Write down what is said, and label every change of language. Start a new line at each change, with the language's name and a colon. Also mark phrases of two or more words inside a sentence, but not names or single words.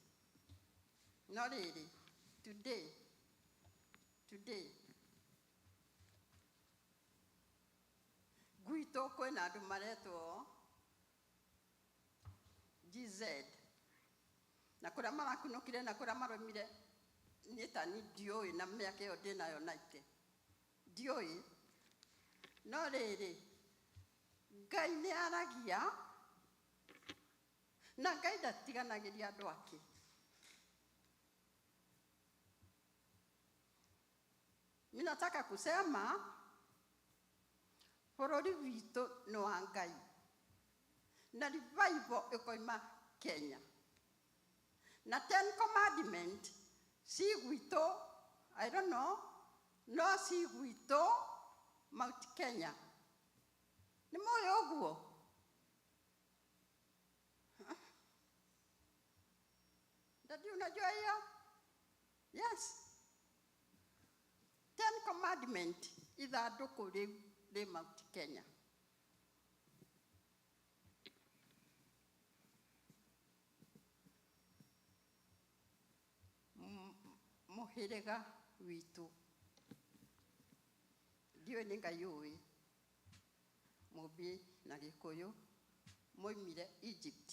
Kikuyu: No riri today gwito kwena andu maretwo GZ na kuria marakunukire na kuria maromire ni tani ndioi na miaka iyo ndinayo 90 ndioi. No riri Ngai ni aragia na Ngai ndatiganagiria andu ake.
Swahili: Ninataka kusema
Kikuyu: bururi witu ni wa Ngai na revival ikoima Kenya. Na 10 commandment si gwito,
English: I don't know,
Kikuyu: no si gwito Mount Kenya. Ni moyo uguo. Did
Swahili: unajua hiyo?
English: Yes.
Kikuyu: 10 commandment ithanduku riu ri Mount Kenya. Muhiriga witu ndiwe ni Ngai uwi mubi na Gikuyu moimire Egypt.